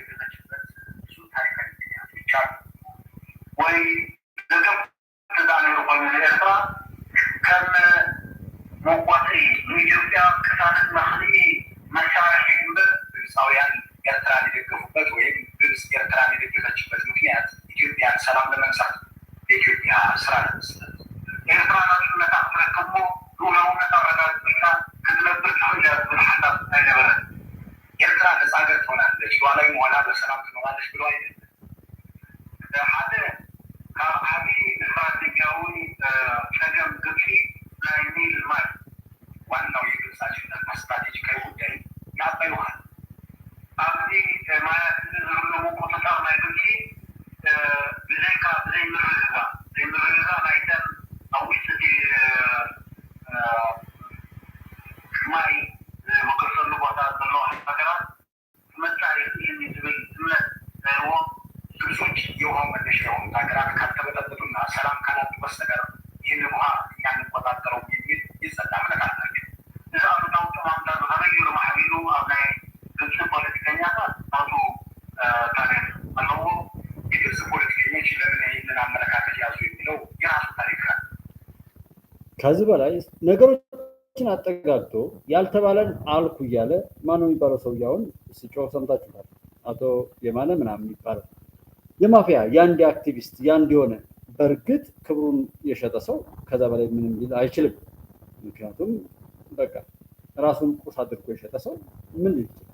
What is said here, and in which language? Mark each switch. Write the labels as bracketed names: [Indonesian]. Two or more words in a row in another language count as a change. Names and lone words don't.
[Amharic] ኤርትራን የደገፉበት ወይም ግብጽ ኤርትራን የደገፈችበት ምክንያት ኢትዮጵያን ሰላም ለመንሳት የኢትዮጵያ ስራ ለመስጠት ኤርትራ [Tigrinya] ናጽነታ ተረክቦ ሉዓላዊነታ አረጋግጣ ክትነብር ትኽእልያት ብልሓታት ኣይነበረን። [Amharic] ኤርትራ ነፃ ሀገር ትሆናለች፣ ሉዓላዊ መሆና በሰላም ትኖራለች ብሎ አይደለም። [Tigrinya] ሓደ ካብ ዓብዪ ስትራቴጂያዊ ፀገም ግብፂ ናይ ኒል ማይ [Amharic] ዋናው የግብፅ አጀንዳ ስትራቴጂካዊ ጉዳይ የአባይ ውሃ [Tigrinya] ኣብዚ ማያት ዝህልው ቁፅጣር ናይ ግብፂ ብዘይካ ዘይምርግጋ ናይተን ኣብ ውሽጢ ማይ ዝምክርሰሉ ቦታ ዘለዋ ሃገራት መፃኢ ይህን ዝብል እምነት ዘይዎ [Amharic] ግብጾች የውሃው መነሻ የሆኑት ሀገራት ካልተበጠበጡና ሰላም ካላጡ በስተቀር ይህን ውሃ እኛ እንቆጣጠረው የሚል የጸና እምነት አላቸው። [Tigrinya] እዚ አሉታዊ ጥማምታ ተመይሩ ማሕቢሉ ኣብ ናይ ግብፂ ፖለቲከኛታት ናቱ ታሪክ ኣለዎ። [Amharic] የግብፅ ፖለቲከኞች ለምን ይህንን አመለካከት ያዙ የሚለው የራሱ ታሪክ አለ። ከዚህ በላይ ነገሮችን አጠጋግቶ ያልተባለን አልኩ እያለ ማነው የሚባለው ሰውዬ አሁን ሲጮህ ሰምታችኋል። አቶ የማነ ምናምን ይባላል። የማፊያ የአንድ አክቲቪስት የአንድ የሆነ በእርግጥ ክብሩን የሸጠ ሰው ከዛ በላይ ምንም ሊል አይችልም። ምክንያቱም በቃ ራሱን ቁስ አድርጎ የሸጠ ሰው ምን ሊል ይችላል?